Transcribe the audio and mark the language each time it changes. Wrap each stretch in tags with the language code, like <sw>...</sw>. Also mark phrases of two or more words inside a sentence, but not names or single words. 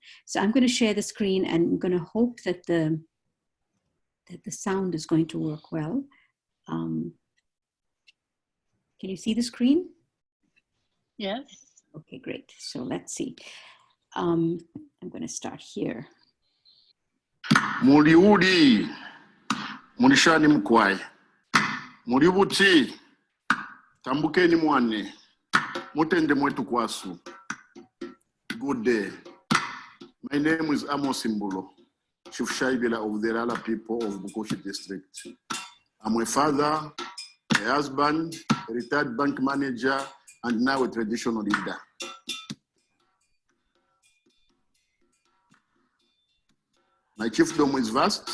<en>So I'm going to share the screen, and I'm going to hope that the sound is going to work well. Can you see the screen? Yes. Okay, great. So let's see. I'm going to start here.</en> <bem>Muliudi, mulishani mkwai, mulibuti, tambukeni mwane, mutende mwetu kwasu.</bem> <en>Good day. My name is Amos Imbulo, Chief Shaibila of the Rala people of Bukoshi district. I'm a father, a husband, a retired bank manager, and now a traditional leader. My chiefdom is vast.</en>